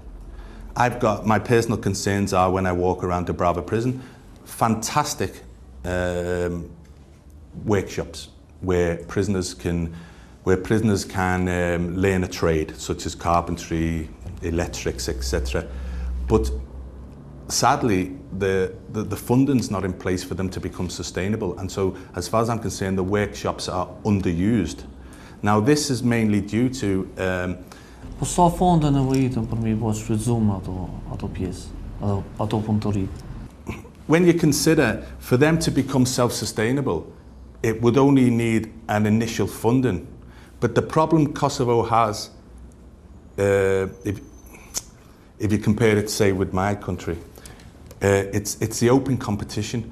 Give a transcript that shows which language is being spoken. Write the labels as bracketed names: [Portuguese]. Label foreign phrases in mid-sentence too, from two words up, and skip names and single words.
[English] I've got, my personal concerns are when I walk around Dubrava prison, fantastic workshops where prisoners can learn a trade, such as carpentry, electrics, etc. But sadly, the funding's not in place for them to become sustainable. And so, as far as I'm concerned, the workshops are underused. Now, this is mainly due to... [Albanian] Po sa fonde nevojitën për me I bërë shfrytzuar ato pjesë, ato punëtori? [English] When you consider, for them to become self-sustainable, it would only need an initial funding. But the problem Kosovo has, if you compare it, say, with my country, it's the open competition.